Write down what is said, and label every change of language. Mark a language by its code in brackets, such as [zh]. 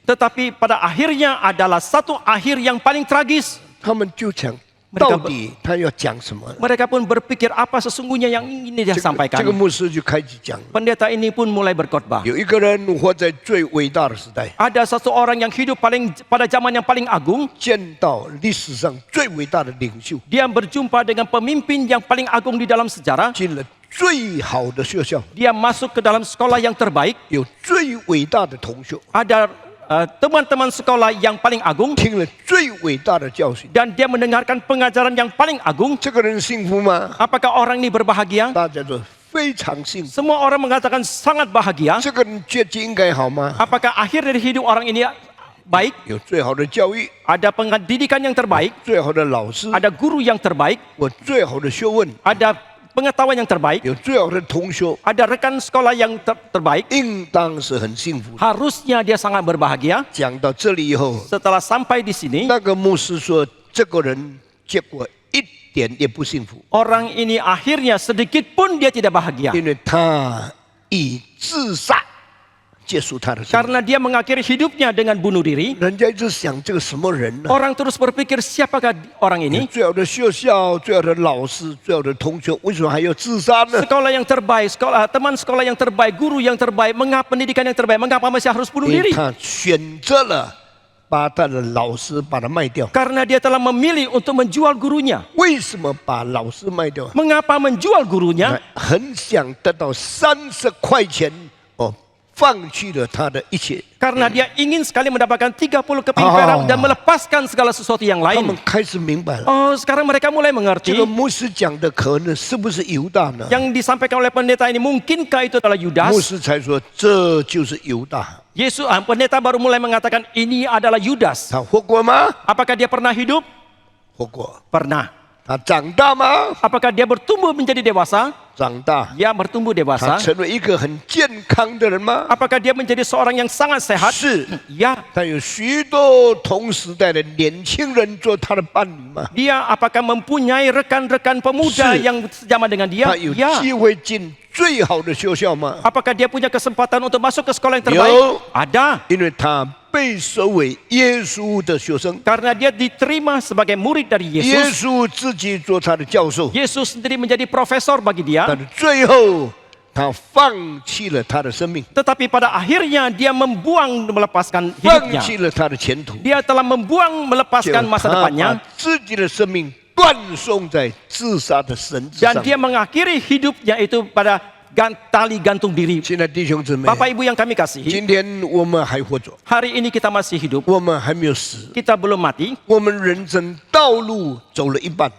[id] tetapi pada akhirnya adalah satu akhir yang paling tragis. ” [zh] 他们就讲， [id] Mereka [zh] 到底他要讲什么？ [id] Mereka pun berpikir apa sesungguhnya yang ingin dia [zh] 这个 [id] sampaikan. [zh] 牧师就开始讲， [id] Pendeta ini pun mulai berkhotbah. [zh] 有一个人活在最伟大的时代， [id] Ada satu orang yang hidup pada zaman yang paling agung. [zh] 见到历史上最伟大的领袖， [id] Dia berjumpa dengan pemimpin yang paling agung di dalam sejarah. [zh] 进了最好的学校， [id] Dia masuk ke dalam sekolah yang terbaik. [zh] 有最伟大的同学， [id] Ada teman-teman sekolah yang paling agung. [zh] 听了最伟大的教训。 [id] Dan dia mendengarkan pengajaran yang paling agung. [zh] 这个人幸福吗？ [id] Apakah orang ini berbahagia? [zh] 大家都非常幸福。 [id] Semua orang mengatakan sangat bahagia. [zh] 这个人结局应该好吗？ [id] Apakah akhir dari hidup orang ini baik? [zh] 有最好的教育， [id] Ada pendidikan yang terbaik. [zh] 最好的老师， [id] Ada guru yang terbaik. [zh] 我最好的学问， [id] Ada pengetahuan yang terbaik. [zh] 有最好的同学， [id] Ada rekan sekolah yang terbaik. [zh] 应当是很幸福。 [id] Harusnya dia sangat berbahagia. [zh] 讲到这里以后， [id] Setelah sampai di sini, [zh] 那个牧师说，这个人结果一点也不幸福， [id] orang ini akhirnya sedikit pun dia tidak bahagia. [zh] 因为他以自杀结束他的生命。 [id] Karena dia mengakhiri hidupnya dengan bunuh diri. [zh] 人家一直想这个什么人呢、 [id] Orang terus berpikir siapakah orang ini? [zh] 最好的学校、最好的老师、最好的同学，为什么还要自杀呢？ [id] Sekolah yang terbaik, teman sekolah yang terbaik, guru yang terbaik, mengapa pendidikan yang terbaik, mengapa masih harus bunuh [zh] 因为 [id] diri? [zh] 他选择了把他的老师把他卖掉。 [id] Karena dia telah memilih untuk menjual gurunya. [zh] 为什么把老师卖掉？ [id] Mengapa menjual gurunya? [zh] 很想得到30块钱哦，放弃了他的一切。 [id] Karena dia ingin sekali mendapatkan 30 keping perak dan melepaskan segala sesuatu yang [zh] 他 [id] lain. [zh] 们开始明白了， [id] Oh, sekarang mereka mulai [zh] 这个牧师讲的可能是不是犹大呢？ [id] yang disampaikan oleh pendeta ini, mungkinkah itu adalah [zh] 牧 [id] Yudas? [zh] 师才说这就是犹大。 [id] Pendeta baru mulai mengatakan ini adalah Yudas. [zh] 他活过吗？ [id] Apakah dia pernah hidup? [zh] 活过。 [id] Pernah. [zh] 他长大吗？ [id] Apakah dia bertumbuh menjadi dewasa? [zh] 长大。 [id] Ya, bertumbuh [zh] 他 [id] dewasa. [zh] 成为一个很健康的人吗？ [id] Apakah dia menjadi seorang yang sangat sehat? [zh] 是。 [id] Ya. [zh] 他有许多同时代的年轻人做他的伴侣吗？ [id] Dia apakah mempunyai rekan-rekan pemuda [zh] 是。 [id] yang sejaman dengan dia? [zh] 他有 [id] Ya. [zh] 机会进最好的学校吗？ [id] Apakah dia punya kesempatan untuk masuk ke sekolah yang terbaik? Yo. Ada. [zh] 因为他被收为耶稣的学生， [id] Karena dia diterima sebagai murid dari [zh] 耶 [id] Yesus. [zh] 稣自己做他的教授， [id] Yesus sendiri menjadi profesor bagi dia. [zh] 但是最后他放弃了他的生命， [id] Tetapi pada akhirnya dia melepaskan [zh] 放 [id] hidupnya. [zh] 弃了他的前途， [id] Dia telah melepaskan [zh] 就 [id] masa [zh] 他 [id] depannya. [zh] 把自己的生命断送在自杀的绳子 [id] Dan [zh] 上。 [id] dia mengakhiri hidupnya itu pada tali gantung diri. [zh] 现在弟兄姊妹， [id] Bapak Ibu yang kami kasihi, [zh] 今天我们还活着， [id] hari ini kita masih hidup. [zh] 我们还没有死， [id] Kita belum mati. [zh] 我们人生道路走了一半，